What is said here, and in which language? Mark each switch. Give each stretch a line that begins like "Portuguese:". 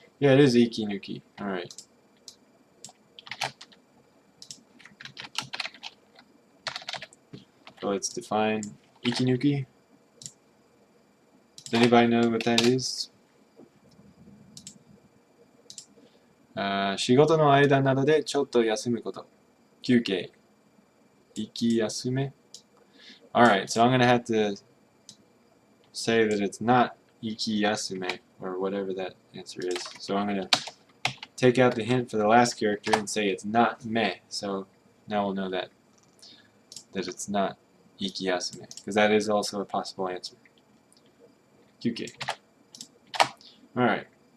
English: Yeah, it is ikinuki. Alright. So let's define ikinuki. Does anybody know what that is?
Japanese: 仕事の間などでちょっと休むこと。休憩。息休め。
English: Alright, so I'm going to have to say that it's not iki yasume, or whatever that answer is. So I'm going to take out the hint for the last character and say it's not me. So now we'll know that it's not iki yasume, because that is also a possible answer. Kyuke. Alright.